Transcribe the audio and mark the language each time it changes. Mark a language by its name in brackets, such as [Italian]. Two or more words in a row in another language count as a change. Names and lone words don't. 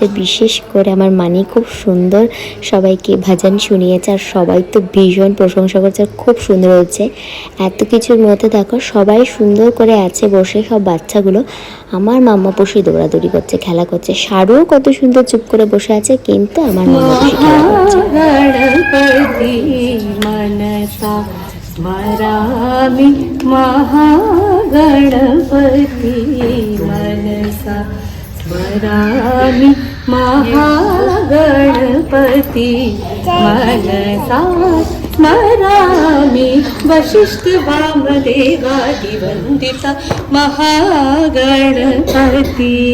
[Bangla] বিশেষ করে আমার মানি খুব সুন্দর সবাইকে ভজন শুনিয়েছে, আর সবাই তো ভীষণ প্রশংসা করছে, খুব সুন্দর হচ্ছে। এত কিছুর মধ্যে দেখো সবাই সুন্দর করে আছে বসে, সব বাচ্চাগুলো আমার মাম্মা পুষি দৌড়াদৌড়ি করছে, খেলা করছে। সারুও কত সুন্দর চুপ করে বসে আছে, কিন্তু আমার মাম্মা পুষি খেলা করছে। [Sanskrit] मनसा स्मरामि महागणपति मनसा स्मरामि महागणपति मनसा स्मरामि वसिष्ठवामदेवादिवन्दिता महागणपति